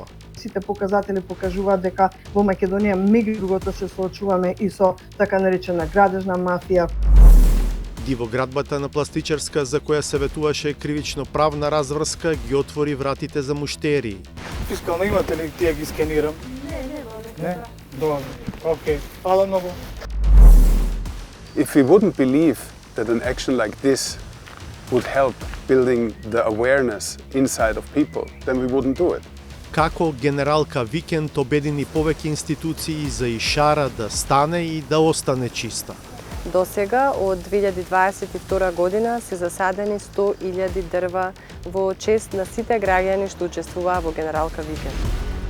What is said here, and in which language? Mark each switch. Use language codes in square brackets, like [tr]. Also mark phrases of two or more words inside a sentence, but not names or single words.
[mk] Сите показатели покажуваат дека во Македонија меѓу другото се соочуваме и со така наречена градежна мафија. Дивоградбата на пластичарска, за која се ветуваше кривично правна разврска, ги отвори вратите за муштерии. Фискално имате ли тие ги скенирам? Не. Добро. Океј. Фала многу. [en] If we wouldn't believe that an action like this would help building the awareness inside of people, then we wouldn't do it. [mk] Како генералка Викенд обедини повеќе институции за Ишара да стане и да остане чиста. До сега, од 2022 година, се засадени 100.000 дрва во чест на сите граѓани што учествуваа во Генералка Викенд.